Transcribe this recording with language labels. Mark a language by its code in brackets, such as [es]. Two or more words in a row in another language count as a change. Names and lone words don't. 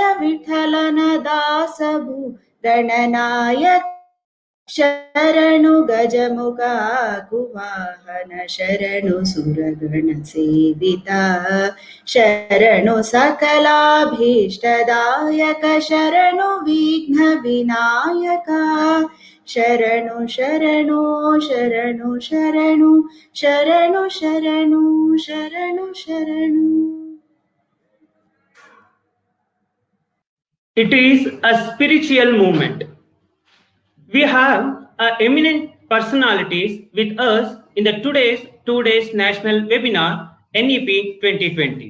[kn] ವಿಠಲನ ದಾಸಭೂ ಗಣನಾಯಕ ಶರಣು ಗಜಮುಖ ಕುವಾಹನ ಶರಣು ಸುರಗಣ ಸೇವಿತ ಶರಣು ಸಕಲಾಭೀಷ್ಟದಾಯಕ ಶರಣು ವಿಘ್ನ ವಿನಾಯಕ ಶರಣು ಶರಣು ಶರಣು ಶರಣು ಶರಣು ಶರಣು ಶರಣು ಶರಣು. [en] It is a spiritual movement. We have eminent personalities with us in the today's 2 days national webinar NEP 2020.